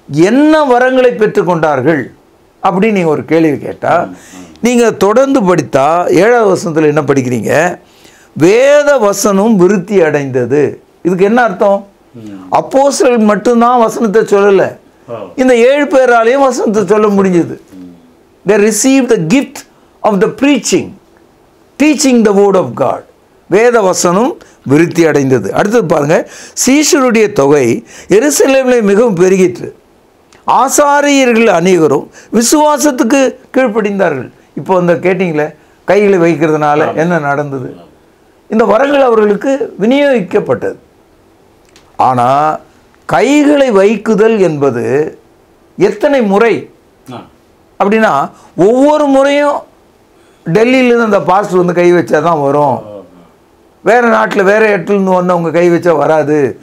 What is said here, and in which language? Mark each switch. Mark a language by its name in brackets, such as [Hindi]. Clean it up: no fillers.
[Tamil] என்ன வரங்களை பெற்றுக்கொண்டார்கள் அப்படின்னு நீங்கள் ஒரு கேள்வி கேட்டால், நீங்கள் தொடர்ந்து படித்தா 7வது வசனத்தில் என்ன படிக்கிறீங்க? வேத வசனம் விருத்தி அடைந்தது. இதுக்கு என்ன அர்த்தம்? அப்போஸ்தலர் மட்டும்தான் வசனத்தை சொல்லலை, இந்த 7 பேராலையும் வசனத்தை சொல்ல முடிஞ்சது. [English] They received the gift of the preaching, teaching the word of God. [Tamil] வேத வசனம் விருத்தி அடைந்தது. அடுத்தது பாருங்க, சீஷருடைய தொகை எருசலேமில் மிகவும் பெருகிற்று, ஆசாரியர்கள் அநேகரும் விசுவாசத்துக்கு கீழ்ப்படிந்தார்கள். இப்போ அந்த கேட்டிங்களே, கைகளை வைக்கிறதுனால என்ன நடந்தது? இந்த வரங்கள் அவர்களுக்கு விநியோகிக்கப்பட்டது. ஆனால் கைகளை வைக்குதல் என்பது எத்தனை முறை அப்படின்னா, ஒவ்வொரு முறையும் டெல்லியிலேருந்து அந்த பாஸ்டர் வந்து கை வச்சா தான் வரும், வேறு நாட்டில் வேறு இடத்துலேருந்து வந்தவங்க கை வச்சா வராது.